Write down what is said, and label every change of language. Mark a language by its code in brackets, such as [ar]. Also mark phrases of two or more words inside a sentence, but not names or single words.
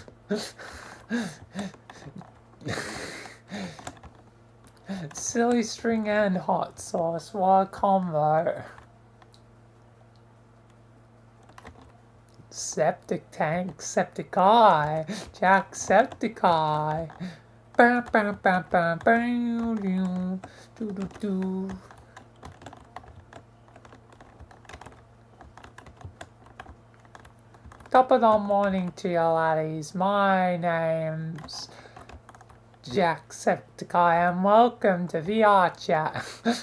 [en] Silly string and hot sauce. What a combo. septic tank, septic eye, Jacksepticeye. Bam, bam, bam, bam, bam, doo, doo, doo, doo. Top of the morning to you laddies. My name's Jacksepticeye and welcome to VRChat.